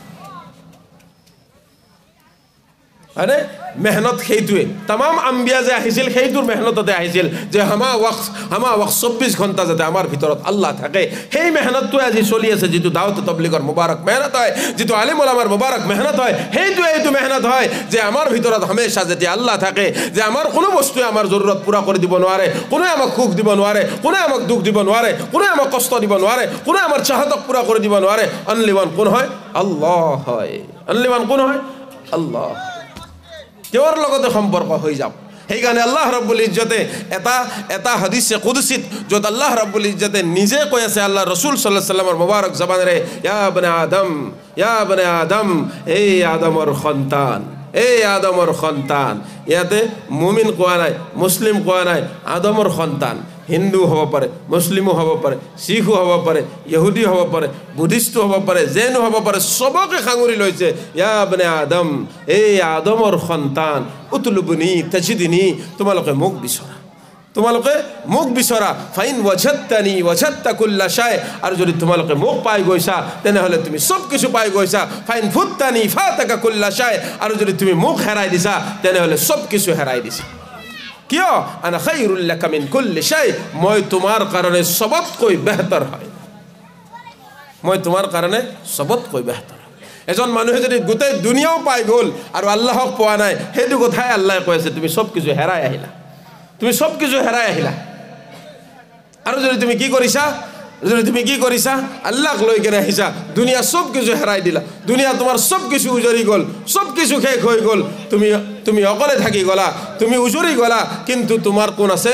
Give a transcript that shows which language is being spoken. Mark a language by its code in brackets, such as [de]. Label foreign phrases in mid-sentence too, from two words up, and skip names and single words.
[as] আরে মেহনত সেইটোৱে, তামাম আম্বিয়া যে আহিছিল সেইটোৰ মেহনততে আহিছিল যে [ur] ہمہ وقت [as] 24 ঘণ্টা যাতে আমাৰ ভিতৰত আল্লাহ থাকে, সেই মেহনতটোৱে আজি চলি আছে, যিটো দাওয়াত তাবলীগৰ মুবাৰক মেহনত হয়, যিটো আলিম ওলামাৰ মুবাৰক মেহনত হয়, সেইটোৱে এইটো মেহনত হয় যে আমাৰ ভিতৰত হামেশা যেতিয়া আল্লাহ থাকে, যে আমাৰ কোনো বস্তুৱে আমাৰ জৰুৰত পূৰা কৰি দিব নোৱাৰে, কোনে আমাক সুখ দিব নোৱাৰে, কোনে আমাক দুখ দিব নোৱাৰে, কোনে আমাক কষ্ট দিব নোৱাৰে, কোনে আমাৰ চাহতক পূৰা কৰি দিব নোৱাৰে, [en] only one [as] কোন হয়? আল্লাহ হয়। [en] only one [as] কোন হয়? আল্লাহ। তেওঁৰ লগতে সম্পৰ্ক হৈ যাওক। সেইকাৰণে আল্লাহ ৰব্বুল ইজ্জতে এটা হাদিছে কুদসিত য'ত আল্লাহ ৰব্বুল ইজ্জতে নিজে কৈ আছে, আল্লাহ ৰসুল [ar] صلى الله عليه وسلم [as] মুবাৰক জবানেৰে, [ar] يا بني آدم, [as] এই আদমৰ সন্তান, এই আদমৰ সন্তান। ইয়াতে মুমিন কোৱা নাই, মুছলিম কোৱা নাই, আদমৰ সন্তান। হিন্দু হ'ব পাৰে, মুছলিমো হ'ব পাৰে, শিখো হ'ব পাৰে, ইহুদী হ'ব পাৰে, বুদ্ধিষ্টো হ'ব পাৰে, জৈনো হ'ব পাৰে, চবকে সাঙুৰি লৈছে, [ar] يا بني آدم, [as] এই আদমৰ সন্তান, [ar] اطلبني تجدني, [as] তোমালোকে মোক বিচৰা, তোমালোকে মোক বিচৰা, [ar] فإن وجدتني وجدت كل شيء, [as] আৰু যদি তোমালোকে মোক পাই গৈছা তেনেহ'লে তুমি চব কিছু পাই গৈছা, [ar] فإن فتني فاتك كل شيء, [as] আৰু যদি তুমি মোক হেৰাই দিছা তেনেহ'লে চব কিছু হেৰাই দিছা। কিয়? [ar] أنا خير لك من كل شيء, [as] মই তোমাৰ কাৰণে সবতকৈ বেহতৰ হয়, মই তোমাৰ কাৰণে সবতকৈ বেহতৰ। এজন মানুহে যদি গোটেই দুনিয়াও পাই গ'ল আৰু আল্লাহক পোৱা নাই, সেইটো কথাই আল্লাহে কৈ আছে তুমি সব কিছু হেৰাই আহিলা, তুমি সব কিছু হেৰাই আহিলা। আৰু যদি তুমি কি কৰিছা, আল্লাহক লৈ কেনে আহিছা, দুনিয়া সব কিছু হেৰাই দিলা, দুনিয়া তোমাৰ সব কিছু উজৰি গ'ল, সব কিছু শেষ হৈ গ'ল, তুমি অকলে থাকি গ'লা, তুমি উজৰি গ'লা, কিন্তু তোমাৰ কোন আছে?